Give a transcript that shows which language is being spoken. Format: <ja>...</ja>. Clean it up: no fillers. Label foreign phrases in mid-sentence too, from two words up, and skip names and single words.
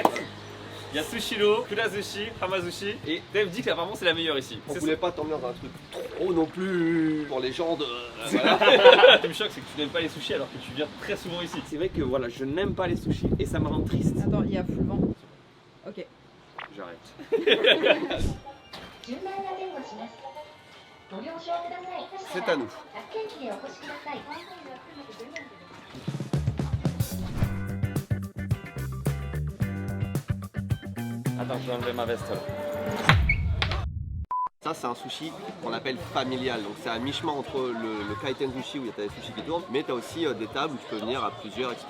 <fr>Il y a Sushiro, Kurazushi, Hamazushi et Dave dit qu'apparemment c'est la meilleure ici. On C'est voulait pas t'emmener dans un truc trop non plus pour les gens de. ça. Ce qui me choque, c'est que tu n'aimes pas les sushis alors que tu viens très souvent ici. C'est vrai que voilà, je n'aime pas les sushis et ça me rend triste. Attends, il y a full vent. Ok. J'arrête.</fr> <ja>順番が前後します。ご了承ください。</ja> <fr>C'est à nous.</fr> <ja>発見機でお越しください。</ja> <fr>Attends, je vais enlever ma veste. Ça, c'est un sushi qu'on appelle familial. Donc, c'est à mi-chemin entre le kaiten sushi où il y a des sushis qui tournent, mais tu as aussi des tables où tu peux venir à plusieurs, etc.</fr>